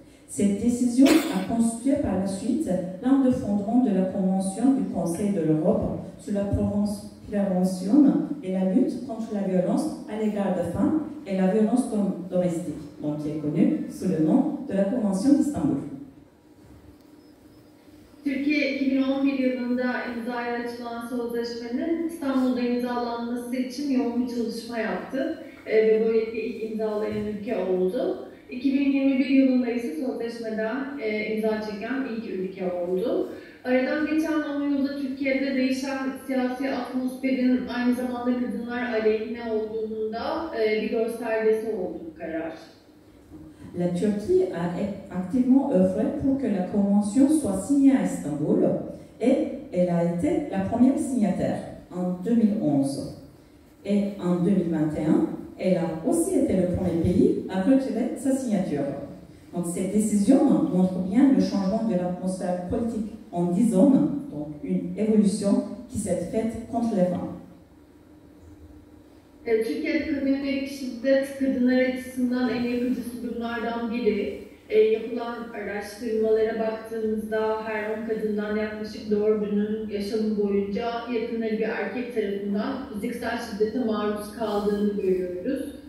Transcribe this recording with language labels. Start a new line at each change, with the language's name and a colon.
French: Cette décision a constitué par la suite l'un des fondements de la Convention du Conseil de l'Europe sur la prévention et la lutte contre la violence à l'égard des femmes et la violence domestique, donc qui est connue sous le nom de la Convention d'Istanbul.
Turkish: Türkiye 2011 yılında imzaya açılan sözleşmenin İstanbul'da imzalanması için yoğun bir çalışma yaptı ve böylelikle ilk imzalayan ülke oldu. 2021 yılında ise sözleşmeden imza çeken ilk ülke oldu. Aradan geçen 10 yılda Türkiye'de değişen siyasi atmosferin aynı zamanda kadınlar aleyhine olduğunun da bir göstergesi oldu bu karar.
French: La Turquie a activement œuvré pour que la Convention soit signée à Istanbul et elle a été la première signataire en 2011. Et en 2021, elle a aussi été le premier pays à retirer sa signature. Donc cette décision montre bien le changement de l'atmosphère politique en 10 ans, donc une évolution qui s'est faite contre les femmes.
Turkish: Türkiye'de kadına yönelik şiddet kadınlar açısından en yakıcı sorunlardan biri. Yapılan araştırmalara baktığımızda her 10 kadından yaklaşık 4'ünün yaşamı boyunca yakınları bir erkek tarafından fiziksel şiddete maruz kaldığını görüyoruz.